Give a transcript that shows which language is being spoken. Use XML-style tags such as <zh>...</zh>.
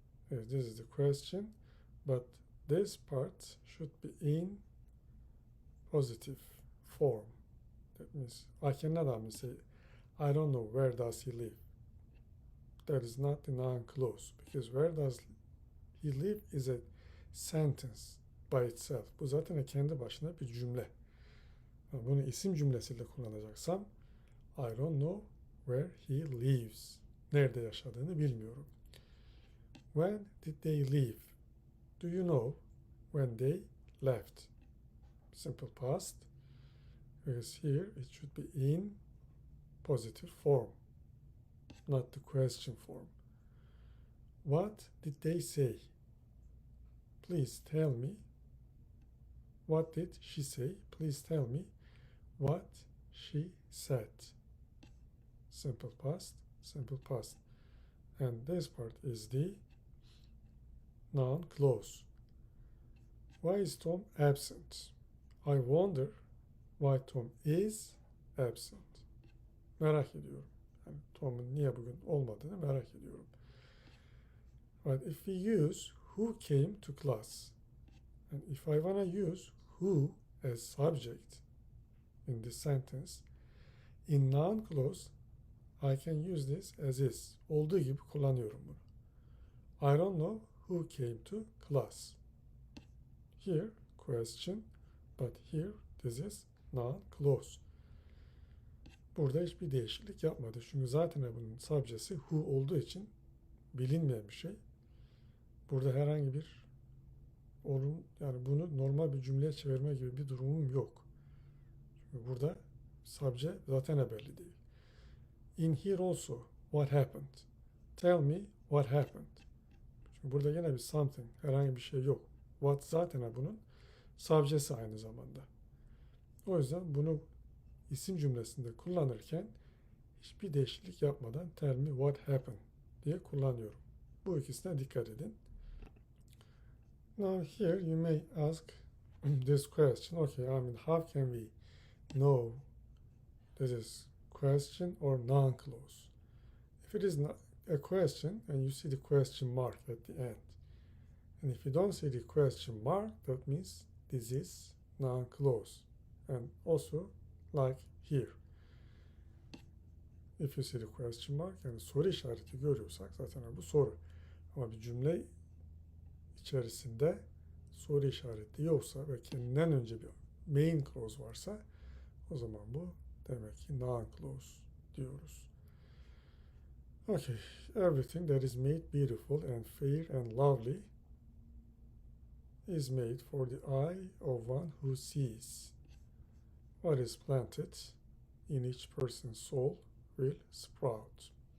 <en>This is the question, but this part should be in positive form. That means I cannot say I don't know where does he live. That is not the noun clause, because where does he live is a sentence by itself.</en> <tr>Bu zaten kendi başına bir cümle. Bunu isim cümlesiyle kullanacaksam</tr> <en>I don't know where he lives.</en> <tr>Nerede yaşadığını bilmiyorum.</tr> <en>When did they leave? Do you know when they left? Simple past. Because here it should be in positive form, not the question form. What did they say? Please tell me. What did she say? Please tell me what she said. Simple past, simple past. And this part is the noun clause. Why is Tom absent? I wonder why Tom is absent.</en> <tr>Merak ediyorum. Yani Tom'un niye bugün olmadığını merak ediyorum.</tr> <en>But if we use who came to class, and if I want to use who as subject in this sentence, in noun clause, I can use this as is.</en> <tr>Olduğu gibi kullanıyorum bunu.</tr> <en>I don't know who came to class. Here, question, but here, this is noun clause.</en> <tr>Burada hiçbir değişiklik yapmadı. Çünkü zaten bunun subject'si who olduğu için bilinmeyen bir şey. Burada herhangi bir yani bunu normal bir cümleye çevirme gibi bir durumum yok. Çünkü burada subject zaten belli değil.</tr> <en>In here also, what happened? Tell me what happened.</en> <tr>Çünkü burada yine bir something, herhangi bir şey yok. What zaten bunun subject'si aynı zamanda. O yüzden bunu isim cümlesinde kullanırken hiçbir değişiklik yapmadan</tr> <en>tell me what happened</en> <tr>diye kullanıyorum. Bu ikisine dikkat edin.</tr> <en>Now here you may ask this question. Okay, I mean, how can we know this is question or noun clause? If it is not a question and you see the question mark at the end, and if you don't see the question mark, that means this is noun clause. And also like here. If you see the question mark,</en> <tr>yani soru işareti görüyorsak zaten bu soru. Ama bir cümle içerisinde soru işareti yoksa ve kendinden önce bir main clause varsa o zaman bu demek ki noun clause diyoruz.</tr> <en>Okay, everything that is made beautiful and fair and lovely is made for the eye of one who sees. What is planted in each person's soul will sprout.</en>